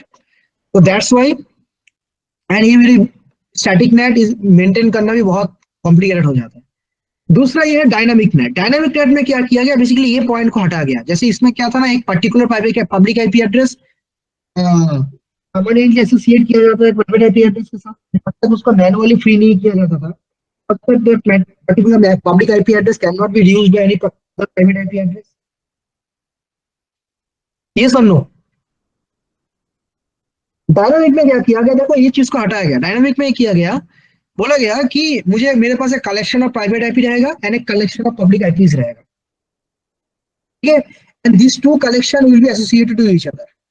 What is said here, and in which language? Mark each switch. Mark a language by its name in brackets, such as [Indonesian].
[Hindi] तो that's why, and ये मेरी स्टैटिक नेट इज मेंटेन करना भी बहुत कॉम्प्लिकेटेड हो जाता है। दूसरा ये है डायनामिक नेट। डायनामिक नेट में क्या किया गया, बेसिकली ये पॉइंट को हटा गया। जैसे इसमें क्या था ना, एक particular private public IP address permanently associate किया जाता है प्राइवेट आईपी एड्रेस के साथ, जब तक उसको मैनुअली फ्री नहीं किया जाता था [English] that particular public IP address cannot be used by any private IP address. Yes or no? [Hindi] Dynamic में क्या किया गया, देखो ये चीज को हटाया गया। डायनामिक में किया गया, बोला गया कि मुझे मेरे पास एक कलेक्शन ऑफ प्राइवेट आईपी रहेगा एंड एक कलेक्शन ऑफ पब्लिक आईपीज रहेगा, ठीक है, [English] And this two collection will be associated to each other.